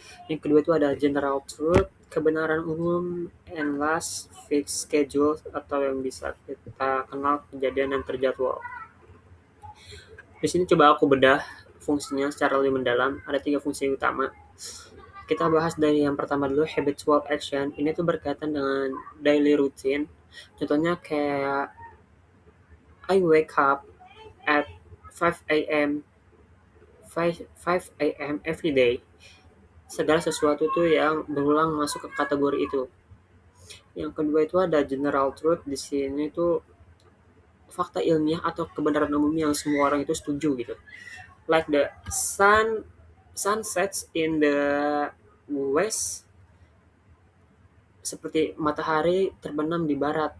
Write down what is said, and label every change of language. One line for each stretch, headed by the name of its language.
Indonesian: Yang kedua itu ada general truth, kebenaran umum, and last fixed schedule atau yang bisa kita kenal kejadian yang terjadwal. Di sini coba aku bedah fungsinya secara lebih mendalam. Ada tiga fungsi utama. Kita bahas dari yang pertama dulu, habitual action. Ini tuh berkaitan dengan daily routine. Contohnya kayak
English: I wake up at 5 a.m. 5 a.m. every day.
Indonesian: Segala sesuatu tuh yang berulang masuk ke kategori itu. Yang kedua itu ada general truth. Di sini tuh fakta ilmiah atau kebenaran umum yang semua orang itu setuju gitu.
English: Like the sun sets in the west,
Indonesian: seperti matahari terbenam di barat.